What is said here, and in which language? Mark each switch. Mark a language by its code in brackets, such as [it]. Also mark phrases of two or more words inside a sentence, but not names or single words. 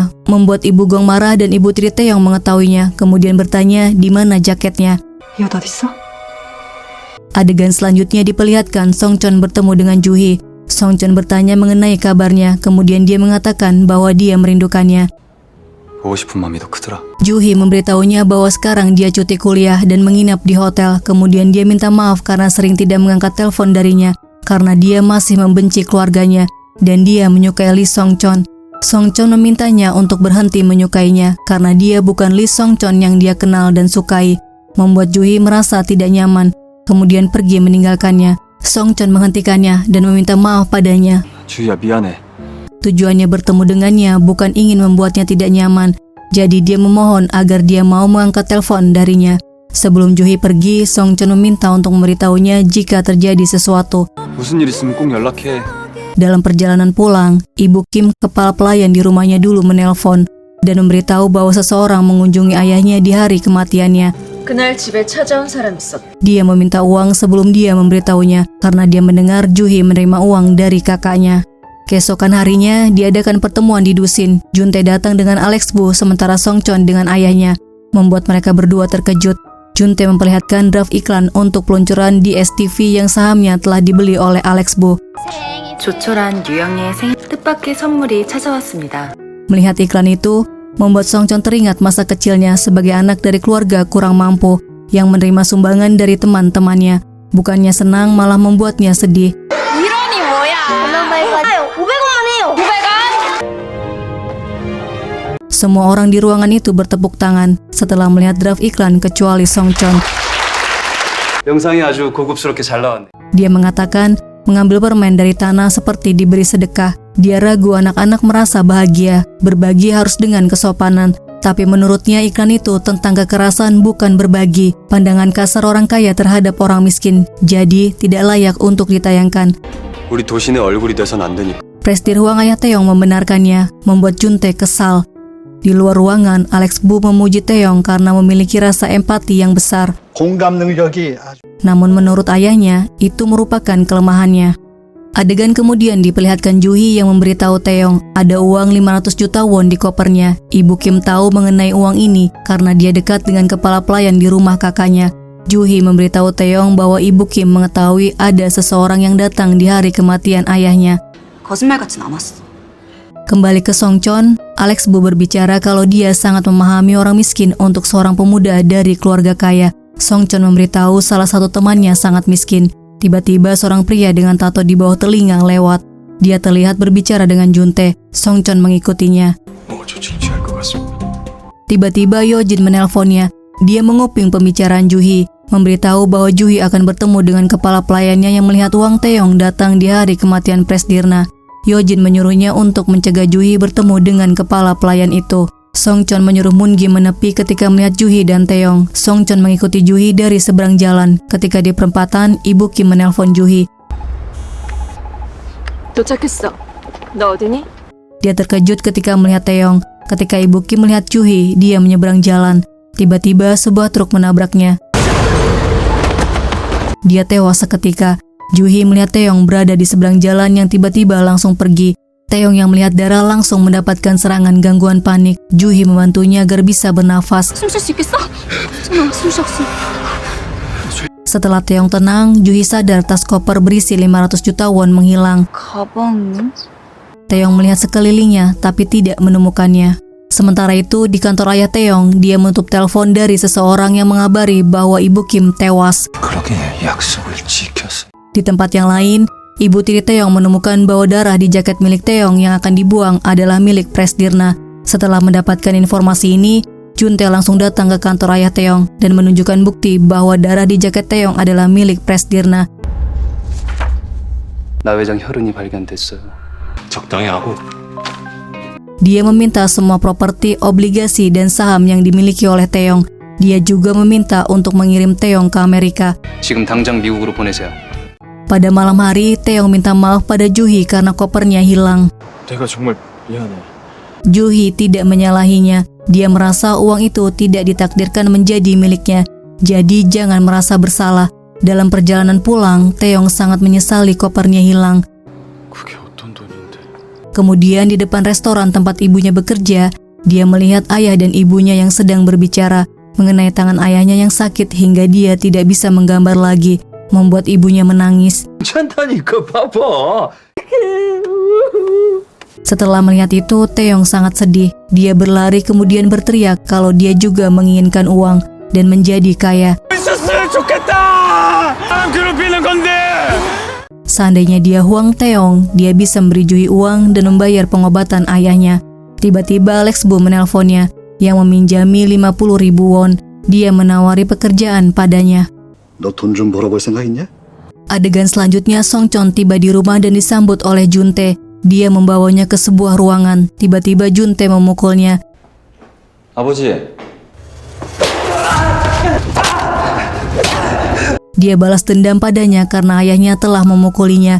[id] Membuat ibu Gong marah dan ibu tiri Taeyong mengetahuinya, kemudian bertanya di mana jaketnya. Adegan selanjutnya diperlihatkan Songchon bertemu dengan Juhi. Songchon bertanya mengenai kabarnya, kemudian dia mengatakan bahwa dia merindukannya. [ko] 보고 싶은 마음이 더 크더라. [id] Juhi memberitahunya bahwa sekarang dia cuti kuliah dan menginap di hotel. Kemudian dia minta maaf karena sering tidak mengangkat telepon darinya, karena dia masih membenci keluarganya dan dia menyukai Lee Songchon. Songchon memintanya untuk berhenti menyukainya karena dia bukan Lee Songchon yang dia kenal dan sukai, membuat Juhi merasa tidak nyaman, kemudian pergi meninggalkannya. Songchon menghentikannya dan meminta maaf padanya. [ko] 주희야 미안해. [id] Tujuannya bertemu dengannya bukan ingin membuatnya tidak nyaman, jadi dia memohon agar dia mau mengangkat telepon darinya. Sebelum Juhi pergi, Songchon meminta untuk memberitahunya jika terjadi sesuatu. [ko] 무슨 일 있으면 꼭 연락해. [id] Dalam perjalanan pulang, Ibu Kim, kepala pelayan di rumahnya dulu menelpon dan memberitahu bahwa seseorang mengunjungi ayahnya di hari kematiannya. [ko] 그날 집에 찾아온 사람 있었다. [id] Dia meminta uang sebelum dia memberitahunya karena dia mendengar Juhi menerima uang dari kakaknya. Keesokan harinya, diadakan pertemuan di dusin. Juntae datang dengan Alex Bu, sementara Songchon dengan ayahnya, membuat mereka berdua terkejut. Juntae memperlihatkan draft iklan untuk peluncuran di STV yang sahamnya telah dibeli oleh Alex Bu. [ko] 조촐한 유영이의 생일 뜻밖의 선물이 찾아왔습니다. [id] Melihat iklan itu, membuat Songchon teringat masa kecilnya sebagai anak dari keluarga kurang mampu yang menerima sumbangan dari teman-temannya. Bukannya senang, malah membuatnya sedih. Semua orang di ruangan itu bertepuk tangan setelah melihat draft iklan kecuali Songchon. [ko] 영상이 아주 고급스럽게 잘 나왔네. [id] Dia mengatakan mengambil permen dari tanah seperti diberi sedekah. Dia ragu anak-anak merasa bahagia. Berbagi harus dengan kesopanan. Tapi menurutnya iklan itu tentang kekerasan bukan berbagi, pandangan kasar orang kaya terhadap orang miskin, jadi tidak layak untuk ditayangkan. [ko] 우리 도신의 얼굴이 돼선 안 되니까. [id] Presdir Huang ayah Taeyong membenarkannya, membuat Juntae kesal. Di luar ruangan, Alex Bu memuji Taeyong karena memiliki rasa empati yang besar. [ko] 공감 능력이 아주 [id] Namun menurut ayahnya, itu merupakan kelemahannya. Adegan kemudian diperlihatkan Juhi yang memberitahu Taeyong ada uang 500 juta won di kopernya. Ibu Kim tahu mengenai uang ini karena dia dekat dengan kepala pelayan di rumah kakaknya. Juhi memberitahu Taeyong bahwa Ibu Kim mengetahui ada seseorang yang datang di hari kematian ayahnya. [ko] 거짓말 같진 않았어. [id] Kembali ke Songchon, Alex Bu berbicara kalau dia sangat memahami orang miskin untuk seorang pemuda dari keluarga kaya. Songchon memberitahu salah satu temannya sangat miskin. Tiba-tiba seorang pria dengan tato di bawah telinga lewat. Dia terlihat berbicara dengan Juntae. Songchon mengikutinya. [ko] 저 칭취할 것 같습니다. [id] Tiba-tiba Yojin menelponnya. Dia menguping pembicaraan Juhi, memberitahu bahwa Juhi akan bertemu dengan kepala pelayannya yang melihat Wang Taeyong datang di hari kematian Presdirna. Yojin menyuruhnya untuk mencegah Juhi bertemu dengan kepala pelayan itu. Songchon menyuruh Moon-gi menepi ketika melihat Juhi dan Taeyong. Songchon mengikuti Juhi dari seberang jalan. Ketika di perempatan, Ibu Kim menelpon Juhi. [ko] 도착했어. 너 어디니? [id] Dia terkejut ketika melihat Taeyong. Ketika Ibu Kim melihat Juhi, dia menyeberang jalan. Tiba-tiba sebuah truk menabraknya. Dia tewas seketika. Juhi melihat Taeyong berada di seberang jalan yang tiba-tiba langsung pergi. Taeyong yang melihat darah langsung mendapatkan serangan gangguan panik. Juhi membantunya agar bisa bernafas. [ko] 숨 쉴 수 있겠어? 잠깐만, 숨 쉬었어. [id] Setelah Taeyong tenang, Juhi sadar tas koper berisi 500 juta won menghilang. 가방은? Taeyong melihat sekelilingnya tapi tidak menemukannya. Sementara itu, di kantor ayah Taeyong, dia menutup telepon dari seseorang yang mengabari bahwa Ibu Kim tewas. [ko] 그러게 약속을 지켰어. [id] Di tempat yang lain, Ibu tiri Taeyong menemukan bahwa darah di jaket milik Taeyong yang akan dibuang adalah milik Presdirna. Setelah mendapatkan informasi ini, Juntae langsung datang ke kantor ayah Taeyong dan menunjukkan bukti bahwa darah di jaket Taeyong adalah milik Presdirna. [ko] 나회장 혈흔이 발견됐어요. 적당히 하고. [id] Dia meminta semua properti, obligasi, dan saham yang dimiliki oleh Taeyong. Dia juga meminta untuk mengirim Taeyong ke Amerika. [ko] 지금 당장 미국으로 보내세요. [id] Pada malam hari, Taeyong minta maaf pada Juhi karena kopernya hilang. [ko] 내가 정말 미안해. [id] Juhi tidak menyalahinya. Dia merasa uang itu tidak ditakdirkan menjadi miliknya. Jadi jangan merasa bersalah. Dalam perjalanan pulang, Taeyong sangat menyesali kopernya hilang. [ko] 그게 어떤 돈인데? [id] Kemudian di depan restoran tempat ibunya bekerja, dia melihat ayah dan ibunya yang sedang berbicara mengenai tangan ayahnya yang sakit hingga dia tidak bisa menggambar lagi, membuat ibunya menangis. [ko] 괜찮다니까 봐봐. [id] Setelah melihat itu, Taeyong sangat sedih. Dia berlari kemudian berteriak kalau dia juga menginginkan uang dan menjadi kaya. [ko] 있었으면 좋겠다. 안 괴롭히는 건데. [id] Seandainya dia Huang Taeyong, dia bisa memberi Juhi uang dan membayar pengobatan ayahnya. Tiba-tiba Alex Bu menelponnya yang meminjami 50.000 won. Dia menawari pekerjaan padanya. [ko] 너 돈 좀 벌어볼 생각 있냐? [id] Adegan selanjutnya, Songchon tiba di rumah dan disambut oleh Juntae. Dia membawanya ke sebuah ruangan. Tiba-tiba Juntae memukulnya. 아버지, Dia balas dendam padanya karena ayahnya telah memukulinya.